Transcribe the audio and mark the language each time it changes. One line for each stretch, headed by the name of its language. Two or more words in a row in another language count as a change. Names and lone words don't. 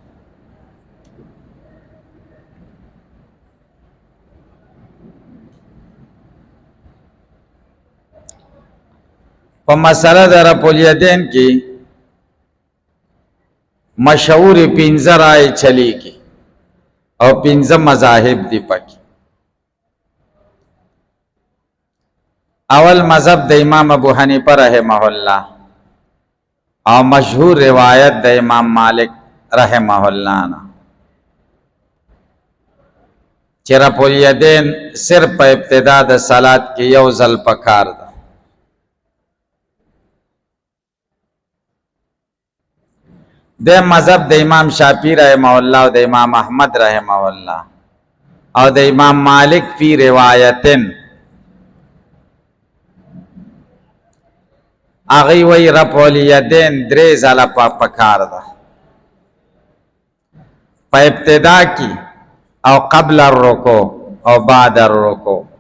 Pashto: په مسله د رفع الیدین کی مشهور 15 رائے چلی کی او 15 مذاهب دی پکی. اول مذہب د امام ابو حنیفہ رحمہ اللہ او مشہور روایت د امام مالک رحمہ اللہ نا چې رفع الیدین صرف په ابتدا د صلات کې یو ځل پکار ده. د مذہب د امام شافعی رحمہ اللہ او د امام احمد رحمہ اللہ او د امام مالک فی روایتن آغی وی رفع الیدین درې ځله پکار ده، په ابتدا کی او
Arabic: قبل الرکوع
Pashto: او
Arabic: بعد الرکوع.